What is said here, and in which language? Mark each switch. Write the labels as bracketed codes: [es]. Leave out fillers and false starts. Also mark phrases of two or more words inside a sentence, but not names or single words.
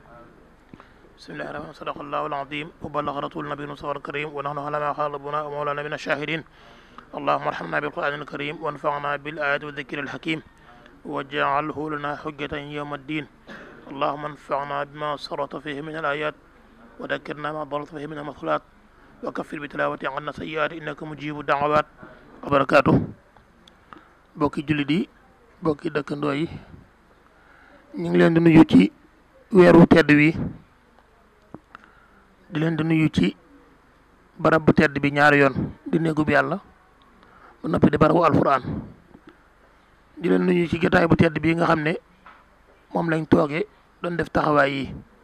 [ar] بسم الله الرحمن الرحيم صدق الله العظيم وبلغ رسول النبي المصطفى الكريم ونحن على ما قال ربنا ومولانا من الشاهدين اللهم ارحمنا بالقرآن الكريم وانفعنا بالآيات والذكر الحكيم واجعله لنا حجة يوم الدين اللهم انفعنا بما سرت فيه من الآيات وذكرنا ما ضلت فيه من المثلات وكفر بتلاوة عنا سيئات إنك مجيب الدعوات وبركاته [wo] bokki jullit yi bokki dëkkandoo yi ñu ngi leen di nuyu ci weeru tedd wi di leen di nuyu ci barab bu tedd bi ñaari yoon di néegub yàlla bu noppi di barabu alquran di leen nuyu ci jotaay bu tedd bi nga xam ne moom lañ toogee doon def taxawaay yi